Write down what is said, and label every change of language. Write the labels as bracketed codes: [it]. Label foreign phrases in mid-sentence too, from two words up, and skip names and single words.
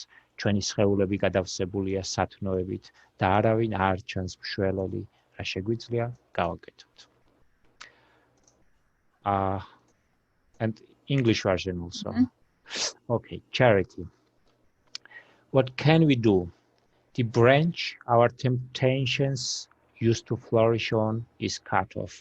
[ka] ჩვენი სხეულები გადავსებულია სათნოებით და არავინ არ ჩანს მშველელი, რა შეგვიძლია გავაკეთოთ. [en] And English version also. Okay, charity. What can we do? The branch our temptations used to flourish on is cut off.